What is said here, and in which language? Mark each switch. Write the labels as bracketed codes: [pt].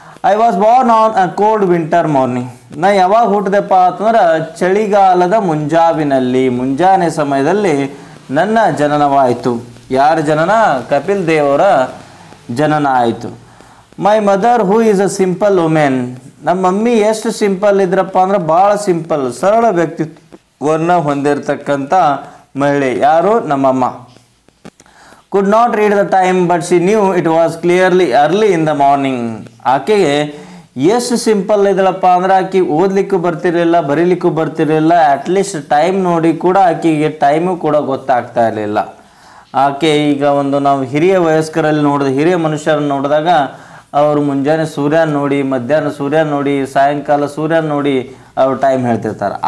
[en] I was born on a cold winter morning. [kn] ನಾ ಯಾವಾಗ ಹುಟ್ಟಿದೆಪ್ಪ ಅಂತಂದ್ರೆ ಚಳಿಗಾಲದ ಮುಂಜಾನೆ ಸಮಯದಲ್ಲಿ ನನ್ನ ಜನನವಾಯಿತು. ಯಾರ ಜನನ? ಕಪಿಲ್ ದೇವ್ ಅವರ ಜನನ ಆಯಿತು. [en] My mother who is a simple women. [kn] ನಮ್ಮ ಮಮ್ಮಿ ಎಷ್ಟು ಸಿಂಪಲ್ ಇದ್ರಪ್ಪ ಅಂದ್ರೆ ಭಾಳ ಸಿಂಪಲ್, ಸರಳ ವ್ಯಕ್ತಿತ್ವವನ್ನು ಹೊಂದಿರತಕ್ಕಂಥ ಮಹಿಳೆ. ಯಾರು? ನಮ್ಮಮ್ಮ. [en] could not read the time but she knew it was clearly early in the morning. [kn] ಆಕೆಗೆ ಎಷ್ಟು ಸಿಂಪಲ್ ಇದ್ದಳಪ್ಪ ಅಂದ್ರೆ ಆಕೆ ಓದಲಿಕ್ಕೂ ಬರ್ತಿರಲಿಲ್ಲ, ಬರೀಲಿಕ್ಕೂ ಬರ್ತಿರಲಿಲ್ಲ. ಅಟ್ಲೀಸ್ಟ್ ಟೈಮ್ ನೋಡಿ ಕೂಡ ಆಕೆಗೆ ಟೈಮು ಕೂಡ ಗೊತ್ತಾಗ್ತಾ ಇರಲಿಲ್ಲ. ಆಕೆ ಈಗ ಒಂದು ನಾವು ಹಿರಿಯ ವಯಸ್ಕರಲ್ಲಿ ಹಿರಿಯ ಮನುಷ್ಯರನ್ನು ನೋಡಿದಾಗ ಅವರು ಮುಂಜಾನೆ ಸೂರ್ಯನ ನೋಡಿ, ಮಧ್ಯಾಹ್ನ ಸೂರ್ಯನ ನೋಡಿ, ಸಾಯಂಕಾಲ ಸೂರ್ಯನ ನೋಡಿ ಅವರು ಟೈಮ್ ಹೇಳ್ತಿರ್ತಾರೆ.